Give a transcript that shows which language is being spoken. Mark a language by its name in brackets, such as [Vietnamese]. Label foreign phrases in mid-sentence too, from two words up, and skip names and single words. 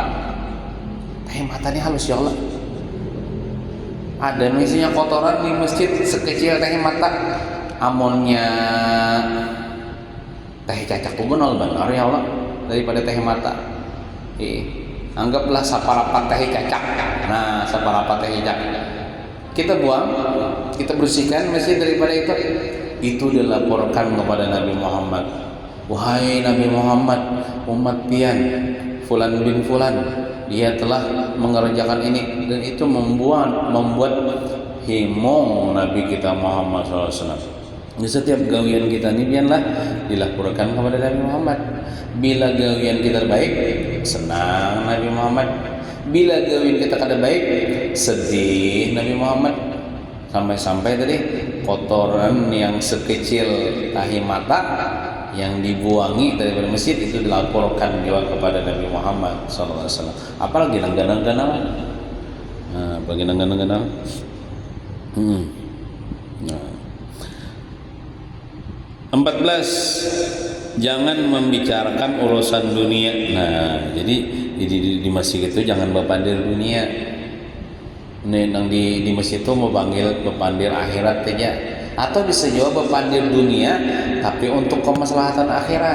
[Indonesian] Tahi matanya halus [Arabic] يا الله. [Indonesian] Ada misalnya kotoran di masjid sekecil tahi mata, amonnya tahi cacak kubenol benar [Arabic] يا الله [Indonesian] daripada tahi mata. Anggaplah saparapat tahi cacak. Nah, saparapat tahi cacak kita buang, kita bersihkan masjid daripada itu. Itu dilaporkan kepada Nabi Muhammad, wahai Nabi Muhammad, umat pian [Arabic] فلان بن فلان, [Indonesian] dia telah mengerjakan ini, dan itu membuat himong Nabi kita Muhammad SAW. Di setiap gawian kita ini biarlah dilaporkan kepada Nabi Muhammad. Bila gawian kita baik, senang Nabi Muhammad. Bila gawian kita kada baik, sedih Nabi Muhammad. Sampai-sampai tadi kotoran yang sekecil tahi mata yang dibuangi dari masjid itu dilaporkan juga kepada Nabi Muhammad SAW. Apalagi ganang-ganang. Nah, bagi ganang-ganang. Nah. 14. Jangan membicarakan urusan dunia. Nah, jadi di masjid itu jangan berpandir dunia. Di masjid itu mau berpandir akhirat saja, atau bisa juga berpandir dunia tapi untuk kemaslahatan akhirat.